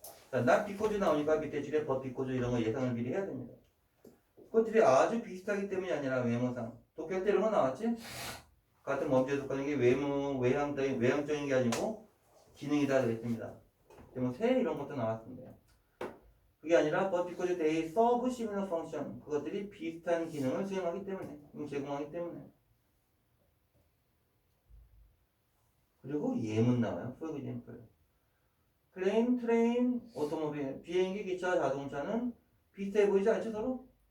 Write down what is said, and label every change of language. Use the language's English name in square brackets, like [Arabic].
[Korean] 자, [English] not because [Korean] 나오니까 밑에 줄에 [English] but because [Korean] 이런 거 예상을 미리 해야 됩니다. 그것들이 아주 비슷하기 때문이 아니라 외모상. 독해 때 이런 거 나왔지? 같은 범죄에 속하는 게 외향적인 게 아니고 기능이다 그랬습니다. 새 이런 것도 나왔습니다. 그게 아니라 [English] but because they serve similar function. [Korean] 그것들이 비슷한 기능을 수행하기 때문에, 제공하기 때문에. 그리고 예문 나와요. [English] for example. [Korean] 플레인, 트레인, 오토모빌, 비행기, 기차, 자동차는 비슷해 보이지 않죠 서로?